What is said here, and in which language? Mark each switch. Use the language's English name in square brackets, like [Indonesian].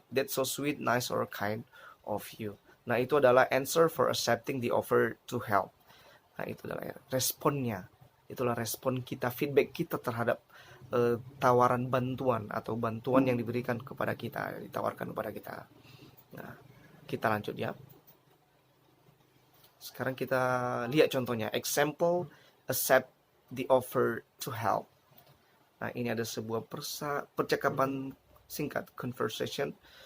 [English] That's so sweet, nice or kind of you. [Indonesian] Nah, itu adalah [English] answer for accepting the offer to help. [Indonesian] Nah, itu adalah responnya. Itulah respon kita, feedback kita terhadap tawaran bantuan atau bantuan yang diberikan kepada kita, ditawarkan kepada kita. Nah, kita lanjut ya. Sekarang kita lihat contohnya. [English] Example, accept the offer to help. [Indonesian] Nah, ini ada sebuah percakapan singkat, conversation.